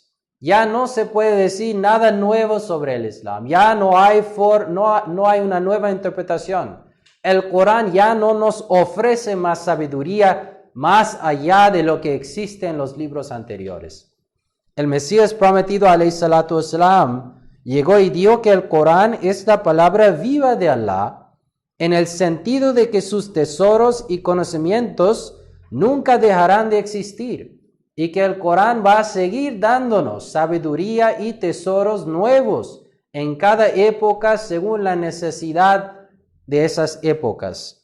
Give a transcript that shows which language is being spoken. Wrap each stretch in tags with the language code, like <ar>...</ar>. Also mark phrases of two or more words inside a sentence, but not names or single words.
<es>Ya no se puede decir nada nuevo sobre el Islam. Ya no hay una nueva interpretación. El Corán ya no nos ofrece más sabiduría más allá de lo que existe en los libros anteriores. El Mesías prometido,</es> <ar>عليه الصلاة والسلام,</ar> <es>llegó y dijo que el Corán es la palabra viva de Allah, en el sentido de que sus tesoros y conocimientos nunca dejarán de existir, y que el Corán va a seguir dándonos sabiduría y tesoros nuevos en cada época según la necesidad de esas épocas.</es>